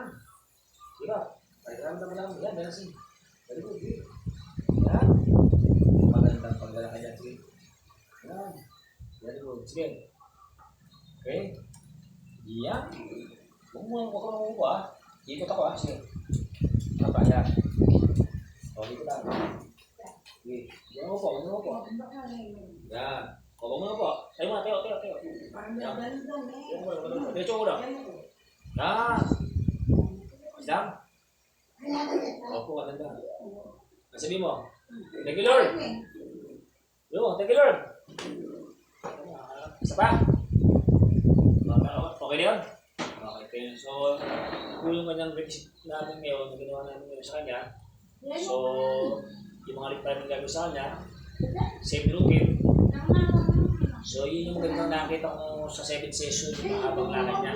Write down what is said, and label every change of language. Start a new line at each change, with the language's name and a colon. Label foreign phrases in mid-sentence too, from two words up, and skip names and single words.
Filipino: Sige. Pagkaramdam lang. Yan. Meron.
English: Very good.
Filipino: Yan. Magandang paglalakad niya. Sige. Yan.
English: Very good.
Filipino: Sige. Okay. Yan. Huwag mo umupo ha. Ikot ako ha. Sige. Apa ya? Oh, dito lang. Sige. Huwag mo po. Huwag mo po. Yan. Huwag mo po. Tayo muna. Tayo. Yan. Diretso mo lang. Yan. Isang. Opo, maganda. Sabi mo,
English: thank you Lord. Yo, thank you Lord. Isa pa?
Filipino: Okay na yun? Okay. So, yung kanyang requisite namin ngayon, na ginawa namin ngayon sa kanya. So, yung mga lipat namin gagawin sa kanya,
English: same routine.
Filipino: So, yun yung magandang nakita ko sa 7th session, yung mahabang lakad niya.